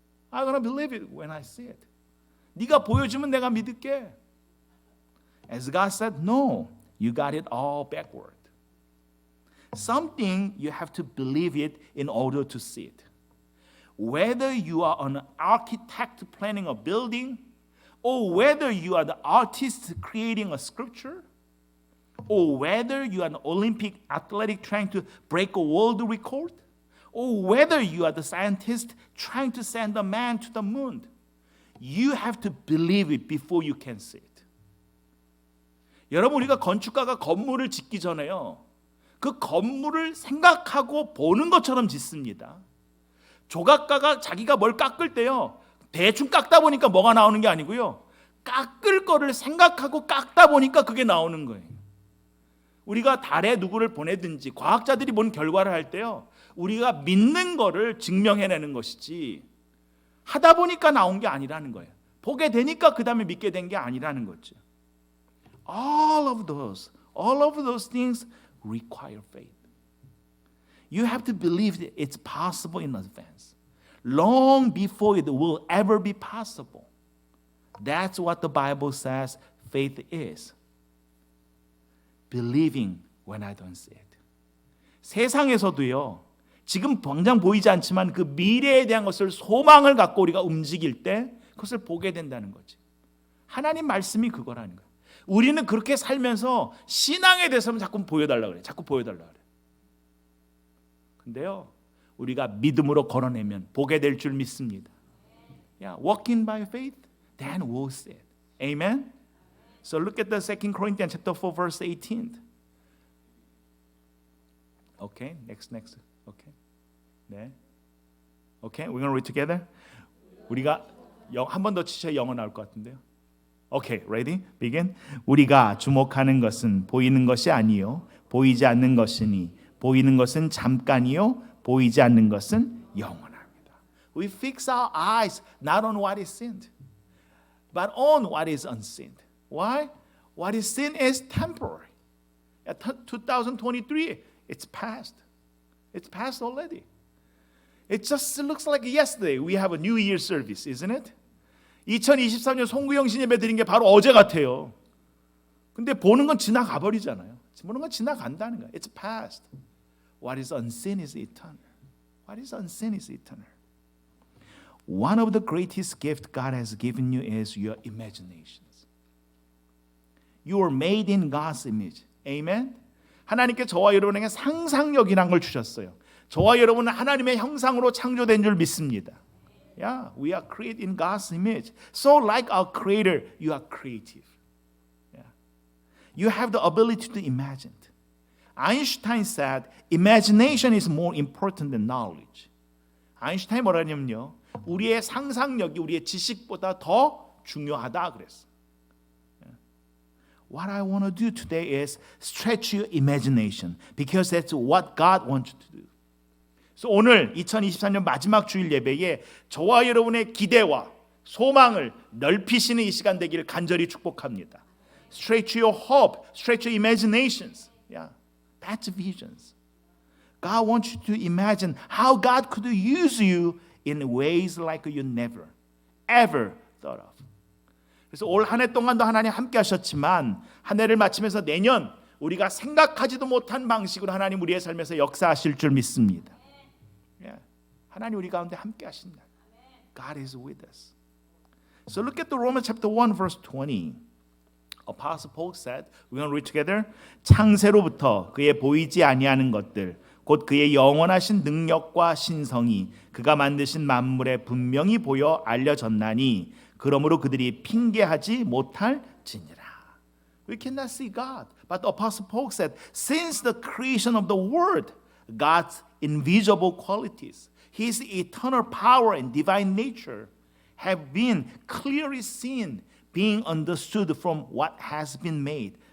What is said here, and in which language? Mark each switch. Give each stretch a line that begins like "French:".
English: I'm gonna believe it when I see it.
Korean: 네가 보여주면 내가 믿을게.
English: As God said, no, you got it all backward. Something you have to believe it in order to see it. Whether you are an architect planning a building, or whether you are the artist creating a sculpture, or whether you are an Olympic athletic trying to break a world record, or whether you are the scientist trying to send a man to the moon, you have to believe it before you can see it.
Korean: 여러분, 우리가 건축가가 건물을 짓기 전에요, 그 건물을 생각하고 보는 것처럼 짓습니다. 조각가가 자기가 뭘 깎을 때요, 대충 깎다 보니까 뭐가 나오는 게 아니고요, 깎을 거를 생각하고 깎다 보니까 그게 나오는 거예요. 우리가 달에 누구를 보내든지 과학자들이 본 결과를 할 때요, 우리가 믿는 거를 증명해내는 것이지 하다 보니까 나온 게 아니라는 거예요. 보게 되니까 그 다음에 믿게 된 게 아니라는 거죠.
English: All of those things require faith. You have to believe that it's possible in advance, long before it will ever be possible. That's what the Bible says faith is. Believing when I don't see it.
Korean: 세상에서도요, 지금 당장 보이지 않지만 그 미래에 대한 것을 소망을 갖고 우리가 움직일 때 그것을 보게 된다는 거지. 하나님 말씀이 그거라는 거예요. 우리는 그렇게 살면서 신앙에 대해서는 자꾸 보여달라고 그래. 자꾸 보여달라고 그래. 근데요, 우리가 믿음으로 걸어내면 보게 될 줄 믿습니다.
English: Yeah, walking by faith, then we'll see it. Amen? So look at the 2 Corinthians chapter 4 verse 18. Okay, next. Okay. 네. Okay, we're going to read together.
Korean: 우리가 한 번 더 치셔야 영어 나올 것 같은데요.
English: Okay, ready? Begin.
Korean: 우리가 주목하는 것은 보이는 것이 아니요 보이지 않는 것이니 보이는 것은 잠깐이요 보이지 않는 것은 영원합니다.
English: We fix our eyes not on what is seen, but on what is unseen. Why? What is seen is temporary. 2023, it's past. It's past already. It just looks like yesterday we have a New Year service, isn't it?
Korean: 2023년 송구영신 예배 드린 게 바로 어제 같아요. 근데 보는 건 지나가 버리잖아요. 보는 건 지나간다는 거예요.
English: It's past. What is unseen is eternal. What is unseen is eternal. One of the greatest gifts God has given you is your imaginations. You are made in God's image. Amen?
Korean: 하나님께 저와 여러분에게 상상력이란 걸 주셨어요. 저와 여러분은 하나님의 형상으로 창조된 줄 믿습니다.
English: Yeah, we are created in God's image. So like our Creator, you are creative. Yeah. You have the ability to imagine. Einstein said, imagination is more important than knowledge.
Korean: 아인슈타인이 뭐라냐면요, 우리의 상상력이 우리의 지식보다 더 중요하다 그랬어.
English: What I want to do today is stretch your imagination because that's what God wants you to do.
Korean: 그래서 오늘 2024년 마지막 주일 예배에 저와 여러분의 기대와 소망을 넓히시는 이 시간 되기를 간절히 축복합니다.
English: Stretch your hope, stretch your imaginations. Yeah, that's visions. God wants you to imagine how God could use you in ways like you never, ever thought of.
Korean: 그래서 올 한 해 동안도 하나님 함께 하셨지만 한 해를 마치면서 내년 우리가 생각하지도 못한 방식으로 하나님 우리의 삶에서 역사하실 줄 믿습니다.
English: Yeah.
Korean: 하나님 우리 가운데 함께 하신다.
English: God is with us. So look at the Romans chapter 1 verse 20. Apostle Paul said, we're going to read together.
Korean: 창세로부터 그의 보이지 아니하는 것들 곧 그의 영원하신 능력과 신성이 그가 만드신 만물에 분명히 보여 알려졌나니 그러므로 그들이 핑계하지 못할지니라.
English: We cannot see God. But the Apostle Paul said, since the creation of the world, God's invisible qualities, His eternal power and divine nature have been clearly seen, being understood from what has been made.